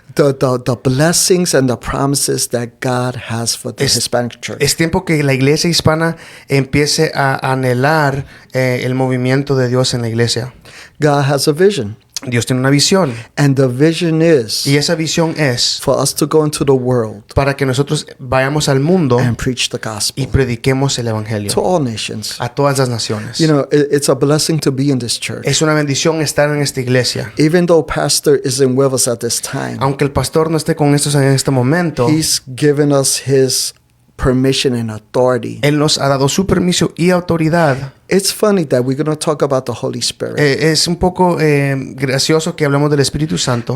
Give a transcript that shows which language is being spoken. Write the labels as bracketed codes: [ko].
[en] the blessings and the promises that God has for the Hispanic church. [es] Es tiempo que la iglesia hispana empiece a anhelar el movimiento de Dios en la iglesia. [en] God has a vision. [es] Dios tiene una visión. [en] And the vision is [es] Y esa visión es [en] for us to go into the world [es] para que nosotros vayamos al mundo [en] and preach the [es] y [en] gospel [es] prediquemos el evangelio [en] to all nations. [es] a todas las naciones. [en] You know, it's a blessing to be in this church. [es] Es una bendición estar en esta iglesia. [en] Even though pastor isn't with us at this time, [es] Aunque el pastor no esté con estos en este momento, [en] he's given us his permission and authority. [es] Él nos ha dado su permiso y autoridad. [en] It's funny that we're going to talk about the Holy Spirit [es] Es un poco gracioso que hablemos del Espíritu Santo.